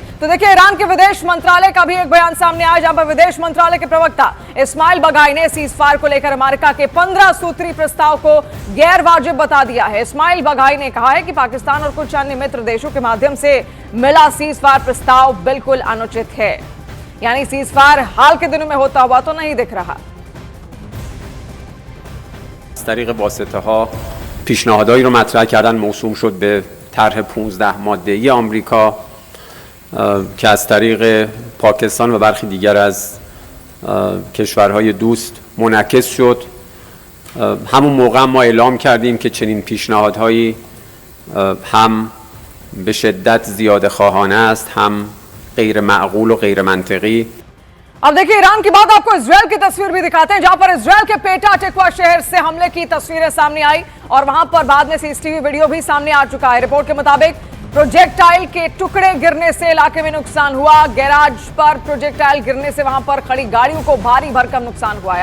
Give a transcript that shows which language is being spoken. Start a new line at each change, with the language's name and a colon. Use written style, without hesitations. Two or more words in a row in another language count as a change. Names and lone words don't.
Hindi: तो देखिए ईरान के विदेश मंत्रालय का भी एक बयान सामने आया, जहां पर विदेश मंत्रालय के प्रवक्ता इस्माइल बगाई ने
English: cease fire
Hindi: को लेकर अमेरिका के 15 सूत्री प्रस्ताव को गैर वाजिब बता दिया है। इस्माइल बगाई ने कहा है कि पाकिस्तान और कुछ अन्य मित्र देशों के माध्यम से मिला
English: cease fire
Hindi: प्रस्ताव बिल्कुल अनुचित है, यानी
English: cease fire
Hindi: हाल के दिनों में होता हुआ तो नहीं दिख रहा।
Persian: از طریق واسطه ها پیشنهادایی رو مطرح کردن موسوم شد به طرح 15 ماده‌ای آمریکا که از طریق پاکستان و برخی دیگر از کشورهای دوست منعکس شد. همون موقع ما اعلام کردیم که چنین پیشنهادهایی هم به شدت زیاده خواهانه است، هم غیر معقول و غیر منطقی.
Hindi: अब देखिए ईरान की बात आपको इजराइल की तस्वीर भी दिखाते हैं, जहां पर इजराइल के पेटा टिकवा शहर से हमले की तस्वीरें सामने आई और वहां पर बाद में
English: CCTV video
Hindi: भी सामने आ चुका है। रिपोर्ट के मुताबिक प्रोजेक्टाइल के टुकड़े गिरने से इलाके में नुकसान हुआ। गैराज पर प्रोजेक्टाइल गिरने से वहां पर खड़ी गाड़ियों को भारी भरकम नुकसान हुआ है।